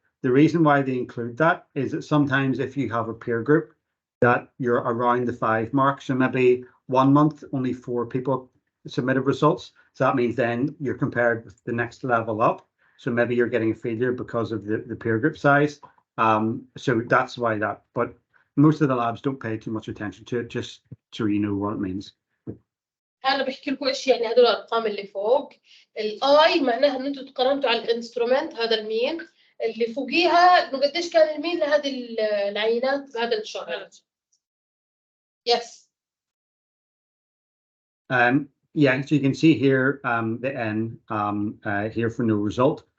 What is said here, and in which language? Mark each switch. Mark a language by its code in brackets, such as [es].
[en] The reason why they include that is that sometimes if you have a peer group that you're around the 5 mark, so maybe 1 month, only 4 people submitted results. So that means then you're compared with the next level up. So maybe you're getting a failure because of the peer group size. So that's why that, but most of the labs don't pay too much attention to it, just so you know what it means. [ar] انا بحكي لكم ايش يعني هدول الارقام اللي فوق. الاي معناها ان انتم تقارنتوا على الانسترومنت هذا المين اللي فوقيها انه قديش كان المين لهذه العينات بهذا الشهر. [en] Yes. Yeah, so you can see here the N here for no result.